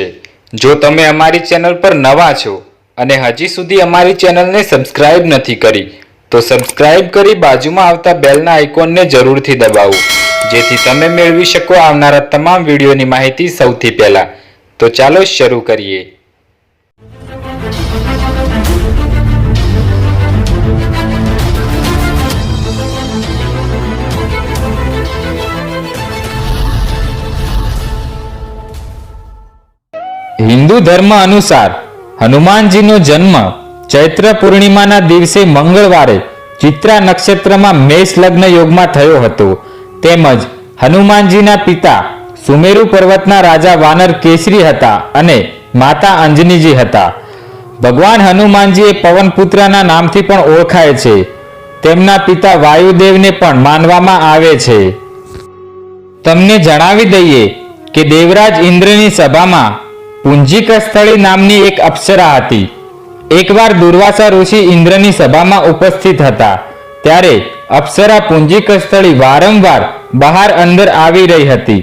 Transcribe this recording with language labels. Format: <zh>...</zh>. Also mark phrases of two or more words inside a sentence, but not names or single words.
<gu>જો તમે અમારી ચેનલ પર નવા છો અને હજી સુધી અમારી ચેનલને સબસ્ક્રાઇબ નથી કરી તો સબસ્ક્રાઇબ કરી બાજુમાં આવતા બેલના આઇકોનને જરૂરથી દબાવો, જેથી તમે મેળવી શકો આવનારા તમામ વિડીયોની માહિતી સૌથી પહેલા। તો ચાલો શરૂ કરીએ। હિંદૂ ધર્મ અનુસાર હનુમાનજી નો જન્મ ચૈત્ર પૂર્ણિમાના દિવસે મંગળવારે ચિત્રા નક્ષત્ર મેં મેષ લગ્ન યોગ મેં થયો હતો। તેમજ હનુમાનજીના પિતા સુમેરુ પર્વતના રાજા વાનર કેસરી હતા અને માતા અંજનીજી હતા। ભગવાન હનુમાનજી પવનપુત્રના નામથી પણ ઓળખાય છે। તેમના પિતા વાયુદેવને પણ માનવામાં આવે છે। તમને જણાવી દઈએ કે દેવરાજ ઇંદ્રની સભામાં પુંજિકસ્થલી નામની એક અપ્સરા હતી। એક બાર દુર્વાસા ઋષિ ઇંદ્રની સભામાં ઉપસ્થિત હતા ત્યારે અપ્સરા પુંજિકસ્થલી વારંવાર બહાર અંદર આવી રહી હતી।</gu>